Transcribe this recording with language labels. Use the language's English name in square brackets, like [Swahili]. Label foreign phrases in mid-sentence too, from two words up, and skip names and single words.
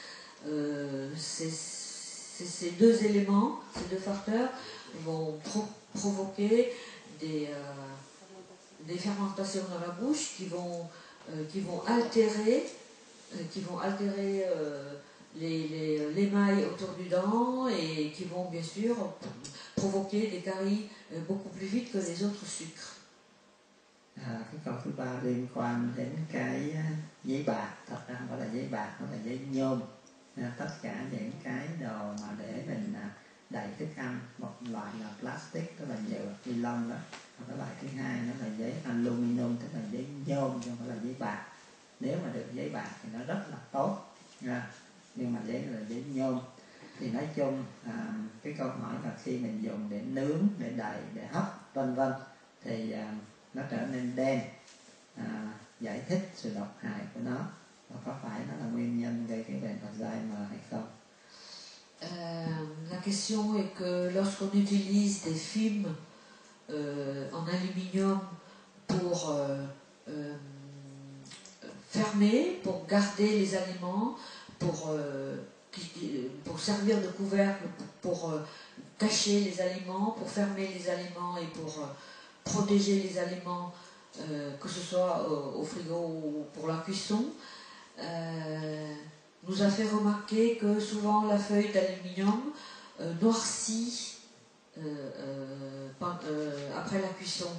[French] Ces deux éléments, ces deux facteurs vont provoquer des fermentations dans la bouche qui vont altérer l'émail autour du dent et qui vont bien sûr provoquer des caries beaucoup plus vite que les autres sucres. [Vietnamese] Cái câu thứ ba liên quan đến cái giấy bạc. Thật ra không phải là giấy bạc, nó là giấy nhôm. Tất cả những cái đồ mà để mình đậy thức ăn, một loại là plastic, tức là nhựa ni lông đó. Cái loại thứ hai nó là giấy aluminum, tức là giấy nhôm chứ không phải là giấy bạc. Nếu mà được giấy bạc thì nó rất là tốt, nhưng mà giấy là giấy nhôm. Thì nói chung cái câu hỏi là khi mình dùng để nướng, để đậy, để hấp vân vân thì nó trở nên đen, giải thích sự độc hại của nó, và có phải nó là nguyên nhân gây cái bệnh Alzheimer hay không? [French] La question est que lorsqu'on utilise des films en aluminium pour fermer, pour garder les aliments, pour servir de couvercle, pour cacher les aliments, pour fermer les aliments et pour protéger les aliments, que ce soit au frigo ou pour la cuisson, nous a fait remarquer que souvent la feuille d'aluminium noircit après la cuisson.